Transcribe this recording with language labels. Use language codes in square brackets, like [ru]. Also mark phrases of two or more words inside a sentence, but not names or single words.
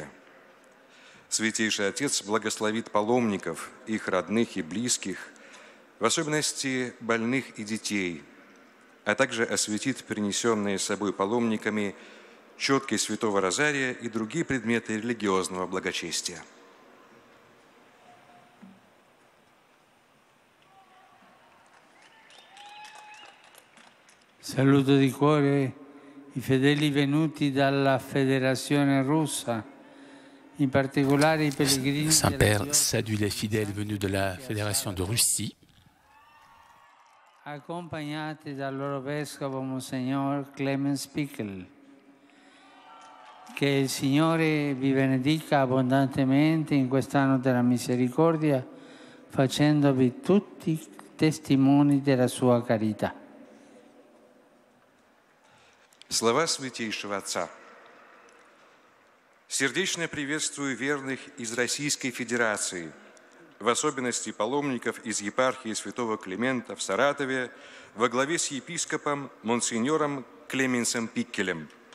[ru] Святейший Отец благословит паломников, их родных и близких, в особенности больных и детей, а также осветит принесенные с собой паломниками четки Святого Розария и другие предметы религиозного благочестия. [it] Saluto di cuore i fedeli venuti dalla Federazione russa, in particolare i pellegrini. [fr] Saint-Père salue les fidèles venus de la Fédération de Russie, [it] accompagnati dal loro vescovo Monsignor Clemens Pickel. Che il Signore vi benedica abbondantemente in quest'anno della misericordia, facendovi tutti testimoni della sua carità. [ru] Слова Святейшего Отца. Сердечно приветствую верных из Российской Федерации, в особенности паломников из епархии святого Климента в Саратове во главе с епископом Монсеньором Клеменсом Пиккелем.